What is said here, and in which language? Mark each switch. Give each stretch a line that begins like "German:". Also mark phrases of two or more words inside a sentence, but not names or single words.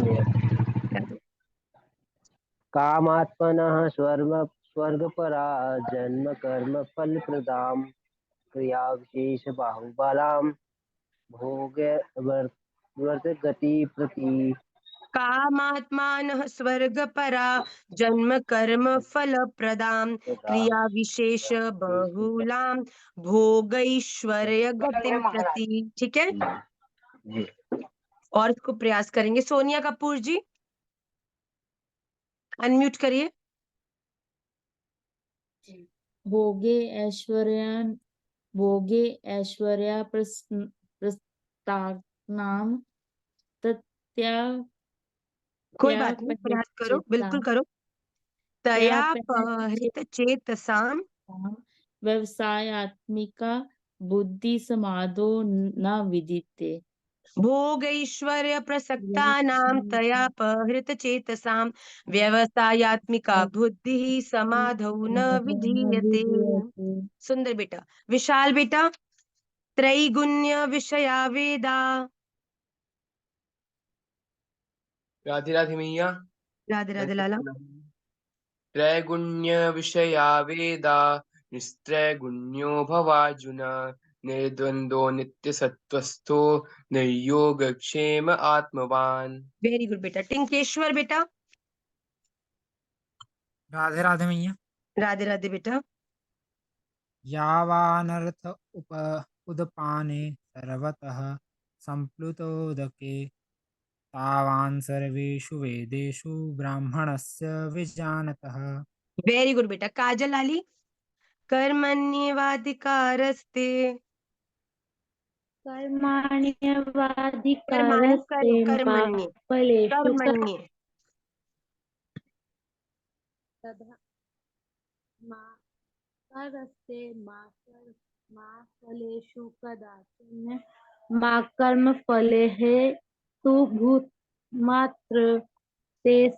Sanskrit: कामात्मनः स्वर्गपरा जन्म कर्म फलप्रदां क्रियाविशेष बाहुबलां भोग वर्तगति प्रति। कामात्मानः स्वर्गपरा जन्म कर्म फलप्रदां क्रिया विशेष बहुलां भोगैश्वर्य गतिं प्रति।
Hindi: ठीक है, और इसको प्रयास करेंगे। सोनिया कपूर जी, अनम्यूट करिए।
Sanskrit: भोगे ऐश्वर्या प्रस्तानाम तत्या
Hindi: कोई बात नहीं, प्रयास करो, बिल्कुल करो।
Sanskrit: तया परित चेतसाम व्यवसायात्मिका बुद्धि समादो न विदिते। भोगैश्वर्य प्रसक्तानां तया परित चेतसाम व्यवसायात्मिका बुद्धिः समाधौ न विधीयते।
Hindi: सुंदर बेटा। विशाल बेटा,
Sanskrit: त्रैगुण्य विषया वेदा।
Hindi: राधे राधे मैया। राधे राधे लाला।
Sanskrit: त्रैगुण्य विषया वेदा निस्त्रैगुण्यो भवार्जुन निर्द्वंद्वो नित्यसत्त्वस्थो निर्योगक्षेम आत्मवान।
English: very good
Hindi: बेटा। टिंकेश्वर बेटा। राधे राधे मैया। राधे राधे बेटा।
Sanskrit: यावानर्थ उदपाने सर्वतः संप्लुतोदके तावान् सर्वेषु वेदेषु ब्राह्मणस्य विजानतः।
English: very good
Hindi: बेटा। काजल लाली। कर्मण्येवाधिकारस्ते
Sanskrit: कर्मण्येवाधिकारस्ते मा फलेषु कर्मण्ये मा फलेषु कदाचन मा कर्मफले तु भूतमात्र ते